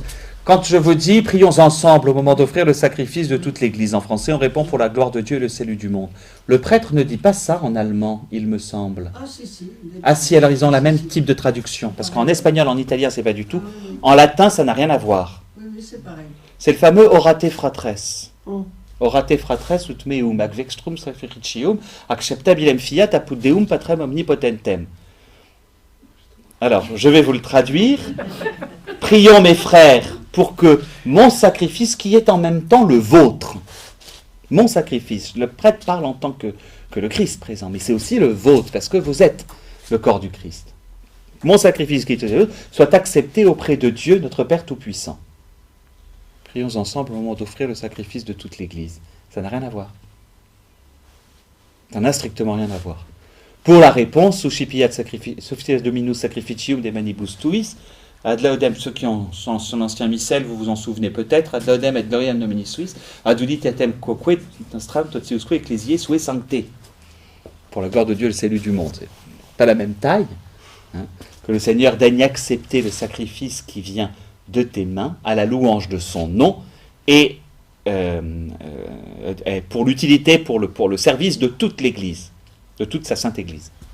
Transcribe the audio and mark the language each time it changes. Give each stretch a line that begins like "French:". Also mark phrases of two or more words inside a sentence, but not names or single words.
French: Quand je vous dis, prions ensemble au moment d'offrir le sacrifice de toute l'Église, en français, on répond pour la gloire de Dieu et le salut du monde. Le prêtre ne dit pas ça en allemand, il me semble. Ah, si. Ah si, alors ils ont la même type de traduction, parce qu'en espagnol, en italien, c'est pas du tout. En latin, ça n'a rien à voir. Oui, c'est pareil. C'est le fameux
Latin: orate fratres.
French: Oh.
Latin: Orate fratres ut meum ac vextrum sacrificium acceptabilem fiat apud deum patrem omnipotentem.
French: Alors, je vais vous le traduire. Prions mes frères pour que mon sacrifice, qui est en même temps le vôtre, mon sacrifice, le prêtre parle en tant que le Christ présent, mais c'est aussi le vôtre, parce que vous êtes le corps du Christ. Mon sacrifice qui est le vôtre soit accepté auprès de Dieu, notre Père Tout-Puissant. Prions ensemble au moment d'offrir le sacrifice de toute l'Église. Ça n'a rien à voir. Ça n'a strictement rien à voir. Pour la réponse,
Latin: Suscipiat Dominus Sacrificium de Manibus Tuis, ad laudem,
French: ceux qui ont son ancien missel, vous vous en souvenez peut-être,
Latin: ad laudem et gloriam nomini suis, ad uditatem quoque nostram totiusque ecclesiae sue sancte.
French: Pour la gloire de Dieu et le salut du monde. C'est pas la même taille. Que le Seigneur daigne accepter le sacrifice qui vient de tes mains, à la louange de son nom, et pour l'utilité, pour le service de toute l'Église, de toute sa sainte Église.